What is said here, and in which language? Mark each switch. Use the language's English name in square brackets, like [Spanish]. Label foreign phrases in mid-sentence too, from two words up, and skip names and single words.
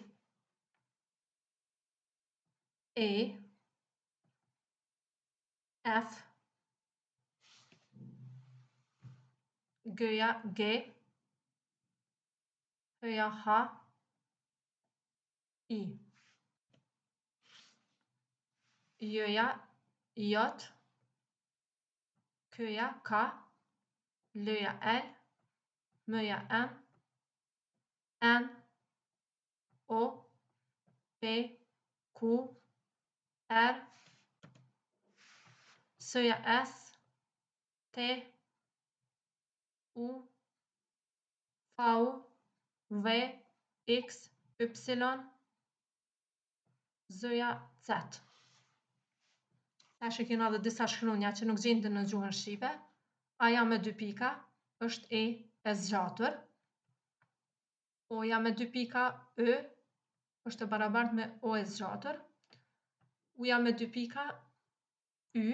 [Albanian] E. F. G-ja G. H-ja H. I. J-ja J. K-ja K. L-ja L. M-ja M. N. O. P. Q. R. S-ja S. T. U. V. V. X. Y. Z-ja Z. Tash e kena edhe disa shkronja që nuk gjenden në gjuhën shqipe. A-ja me 2 pika është e zgjatur. O-ja me 2 pika Ö është barabartë me O e zgjatur. U-ja me 2 pika Y.